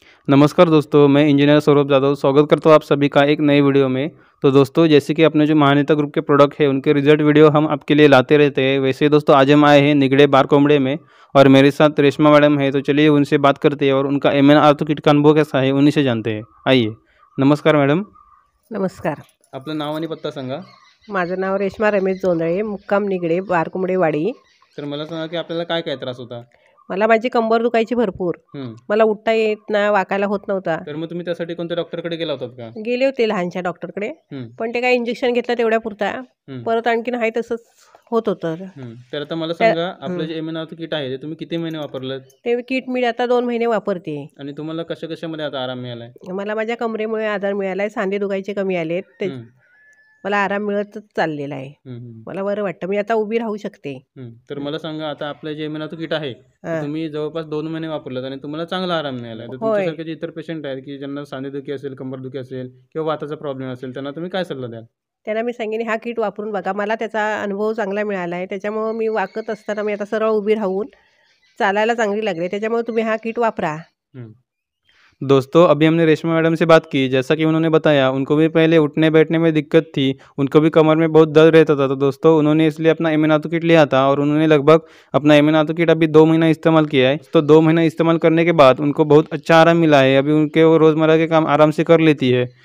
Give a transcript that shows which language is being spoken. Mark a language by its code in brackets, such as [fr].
[hi] नमस्कार दोस्तों, मैं इंजीनियर सौरभ जादव स्वागत करता हूँ आप सभी का एक नए वीडियो में। तो दोस्तों, जैसे कि अपने जो महानेता ग्रुप के प्रोडक्ट है उनके रिजल्ट वीडियो हम आपके लिए लाते रहते हैं, वैसे ही दोस्तों आज हम आए हैं निगड़े बारकोमड़े में और मेरे साथ रेशमा मैडम है। तो चलिए उनसे बात करते हैं और उनका एमएन आर्थो किट का अनुभव कैसा है उन्हीं से जानते हैं। आइए। नमस्कार मॅडम, [mr] नमस्कार. आपलं नाव आणि पत्ता सांगा. माझं नाव रेश्मा रमेश जोंधळे, मुक्काम निगडे, बारकुंबडेवाडी. तर मला सांगा की आपल्याला काय काय त्रास होता. मला माझी कंबर दुखायची भरपूर. मला उठता येत ना, वाकायला होत नव्हता. तर मग तुम्ही त्यासाठी कोणत्या डॉक्टरकडे गेला होतात का. गेले होते लहानशा डॉक्टरकडे, पण ते काय इंजेक्शन घेतलं तेवढ्या पुरता. परत आणखीन आहे तसंच होत होतं. तर आता मला सांगा, आपलं जे एमएन आर्थो किट आहे ते तुम्ही किती महिने वापरलं. ते किट मी आता 2 महिने वापरते. आणि तुम्हाला कशा कशामध्ये आता आराम मिळालाय. मला माझ्या कमरेमुळे आधार मिळालाय, सांधे दुखायचे कमी आलेत. ते मला आराम मिळतच चाललेला आहे. मला बरं वाटतं, मी आता उभी राहू शकते. तर मला सांगा, आता आपलं जे एमएन आर्थो किट आहे तुम्ही जवळपास 2 महिने वापरलं आणि तुम्हाला चांगला आराम मिळाला. तर तुमच्यासारखे जे इतर पेशंट आहेत की ज्यांना सांधेदुखी असेल, कंबरदुखी असेल किंवा वाताचा प्रॉब्लेम असेल, त्यांना तुम्ही काय सल्ला द्याल. त्यांना मी सांगेन हा किट वापरून बघा. मला त्याचा अनुभव चांगला मिळाला आहे. त्याच्यामुळं मी वाकत असताना मी आता सरळ उभी राहून चालायला चांगली लागली. त्याच्यामुळे तुम्ही हा किट वापरा. [hi] दोस्तों, अभी हमने रेशमा मैडम से बात की, जैसा कि उन्होंने बताया उनको भी पहले उठने बैठने में दिक्कत थी, उनको भी कमर में बहुत दर्द रहता था। तो दोस्तों, उन्होंने इसलिए अपना एमएन आर्थो किट लिया था और उन्होंने लगभग अपना एमएन आर्थो किट अभी 2 महीना इस्तेमाल किया है। तो 2 महीना इस्तेमाल करने के बाद उनको बहुत अच्छा आराम मिला है। अभी उनके वो रोज़मर्रा के काम आराम से कर लेती है।